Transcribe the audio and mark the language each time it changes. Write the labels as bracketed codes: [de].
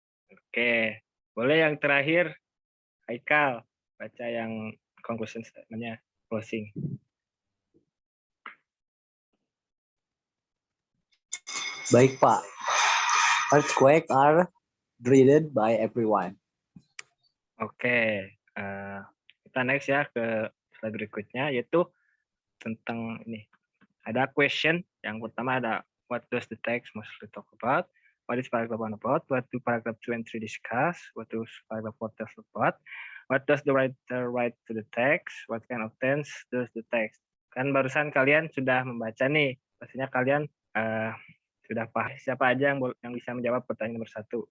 [id] Oke, boleh yang terakhir Haikal baca yang conclusion statement-nya, closing. Baik, Pak. [en] Earthquake are dreaded by everyone. [id] Oke, kita next ya ke slide berikutnya, yaitu tentang ini. Ada [en] question, [id] yang pertama ada [en] what does the text mostly talk about? What is paragraph 1 about? What do paragraph 2 and 3 discuss? What does paragraph 4 tell about? What does the writer write to the text? What kind of tense does the text? [id] Kan barusan kalian sudah membaca nih, pastinya kalian sudah paham siapa aja yang bisa menjawab pertanyaan nomor 1.